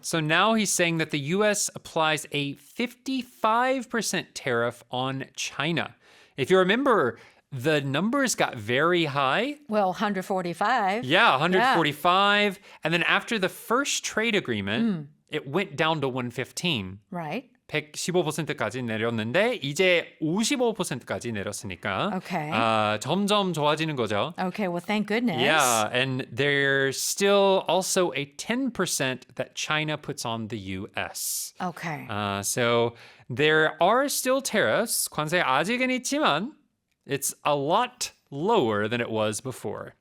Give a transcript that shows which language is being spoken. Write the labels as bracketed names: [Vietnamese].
[English] So now he's saying that the U.S. applies a 55% tariff on China. If you remember, the numbers got very high. Well, 145. Yeah, 145. And then after the first trade agreement, it went down to 115. Right. [Korean] 115%까지 내렸는데 이제 55%까지 내렸으니까 [English] Okay. [Korean] 점점 좋아지는 거죠. [English] Okay, well, thank goodness. Yeah, and there's still also a 10% that China puts on the U.S. Okay. So there are still tariffs. [Korean] 관세 아직은 있지만 [English] it's a lot lower than it was before.